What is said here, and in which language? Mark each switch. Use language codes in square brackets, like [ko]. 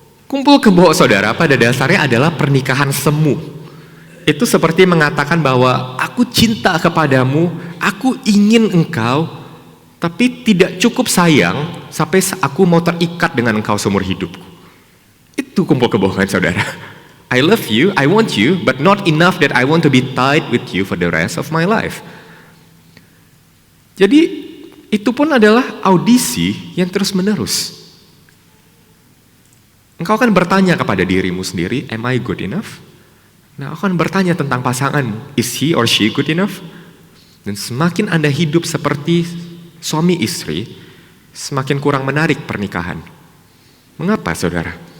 [id] Kumpul kebo, saudara, pada dasarnya adalah pernikahan semu. Itu seperti mengatakan bahwa aku cinta kepadamu, aku ingin engkau, tapi tidak cukup sayang sampai aku mau terikat dengan engkau seumur hidupku. Itu kumpul kebo kan, saudara. [en] I love you, I want you, but not enough that I want to be tied with you for the rest of my life. [id] Jadi itu pun adalah audisi yang terus menerus. Engkau akan bertanya kepada dirimu sendiri, [en] am I good enough? [id] Nah, aku akan bertanya tentang pasanganmu, [en] is he or she good enough? [id] Dan semakin Anda hidup seperti suami istri, semakin kurang menarik pernikahan. Mengapa, saudara?